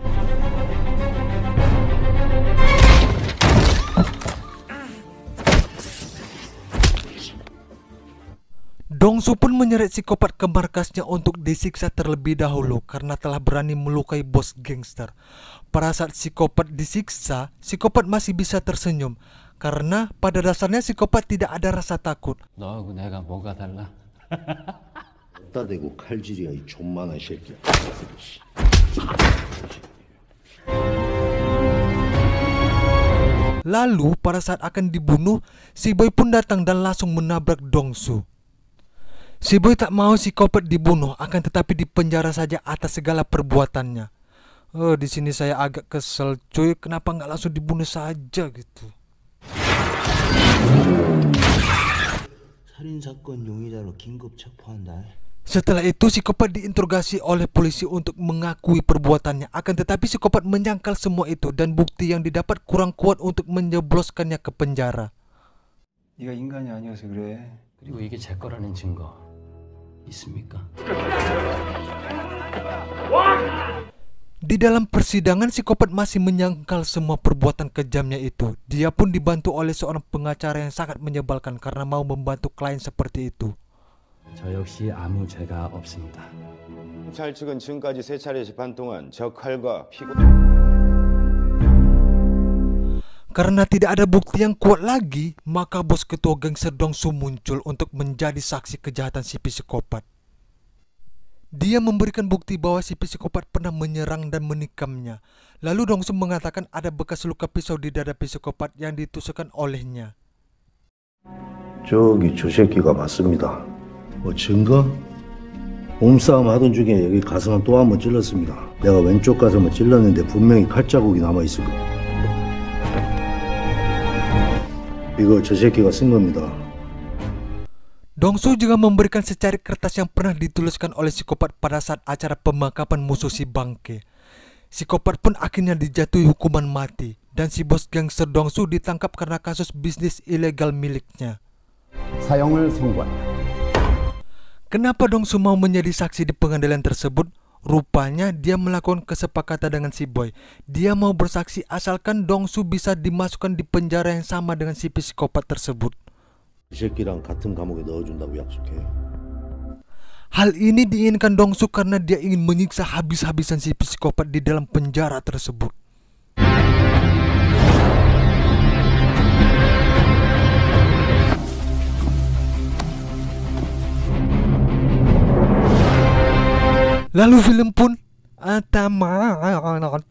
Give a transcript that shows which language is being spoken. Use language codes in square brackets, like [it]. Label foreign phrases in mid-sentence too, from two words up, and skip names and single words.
[id] Dongsu pun menyeret psikopat ke markasnya untuk disiksa terlebih dahulu karena telah berani melukai bos gangster. Pada saat psikopat disiksa, psikopat masih bisa tersenyum karena pada dasarnya psikopat tidak ada rasa takut. [ko] 너하고 내가 뭐가 달라? 어디다 대고 칼질이야 이 존만한 새끼야. [id] Lalu pada saat akan dibunuh, si boy pun datang dan langsung menabrak Dongsu. Si boy tak mau psikopat dibunuh, akan tetapi dipenjara saja atas segala perbuatannya. Di sini saya agak kesel, cuy. Kenapa nggak langsung dibunuh saja gitu? [ko] 살인 사건 용의자로 긴급 체포한다. [id] Setelah itu psikopat diinterogasi oleh polisi untuk mengakui perbuatannya. Akan tetapi psikopat menyangkal semua itu dan bukti yang didapat kurang kuat untuk menjebloskannya ke penjara. [ko] 네가 인간이 아니어서 그래. 그리고 이게 제 거라는 증거 있습니까? [id] Di dalam persidangan psikopat masih menyangkal semua perbuatan kejamnya itu. Dia pun dibantu oleh seorang pengacara yang sangat menyebalkan karena mau membantu klien seperti itu. [ko] 저 역시 아무 죄가 없습니다. 경찰 측은 지금까지 3차례 재판 동안 저 칼과 피고 [id] Karena tidak ada bukti yang kuat lagi, maka bos ketua gangster Dongsu muncul untuk menjadi saksi kejahatan si psikopat. Dia memberikan bukti bahwa si psikopat pernah menyerang dan menikamnya. Lalu Dongsu mengatakan ada bekas luka pisau di dada psikopat yang ditusukkan olehnya. [ko] 저기 저 새끼가 맞습니다. 뭐 증거? 몸싸움 하던 중에 여기 가슴을 또 한 번 찔렀습니다. 내가 왼쪽 가슴을 찔렀는데 분명히 칼자국이 남아있을 거야. 이거 저 새끼가 쓴 겁니다. [id] Dongsu juga memberikan secari kertas yang pernah dituliskan oleh psikopat pada saat acara pemakaman musuh si bangke. Psikopat pun akhirnya dijatuhi hukuman mati, dan si bos gangster Dongsu ditangkap karena kasus bisnis ilegal miliknya. [ko] 사형을 선고한다. [id] Kenapa Dongsu mau menjadi saksi di pengadilan tersebut? Rupanya dia melakukan kesepakatan dengan si boy. Dia mau bersaksi asalkan Dongsu bisa dimasukkan di penjara yang sama dengan si psikopat tersebut. [ko] 이 새끼랑 같은 감옥에 넣어준다고 약속해. [id] Hal ini diinginkan Dongsu karena dia ingin menyiksa habis-habisan si psikopat di dalam penjara tersebut. Lalu film pun tamat.